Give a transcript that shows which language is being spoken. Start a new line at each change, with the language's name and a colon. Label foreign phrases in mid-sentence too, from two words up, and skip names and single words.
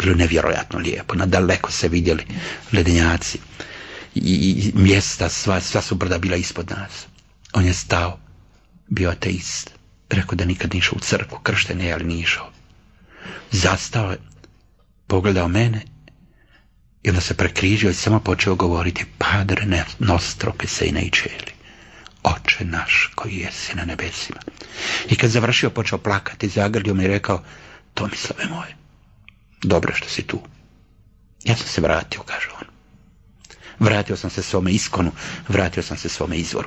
Croatian: Bilo je nevjerojatno lijepo, nadaleko se vidjeli ledenjaci i mjesta, sva su brda bila ispod nas. On je stao, bio ateist, rekao da nikad nije išao u crkvu, kršten je, ali nije išao. Zastao je, pogledao mene i onda se prekrižio i samo počeo govoriti:
Italian: Padre nostro che sei nei cieli,
Croatian: Oče naš koji jesi na nebesima. I kad završio, počeo plakati, zagrlio me i rekao: Tomislave moje, dobro što si tu. Ja sam se vratio, kaže on. Vratio sam se svome iskonu, vratio sam se svome izvoru.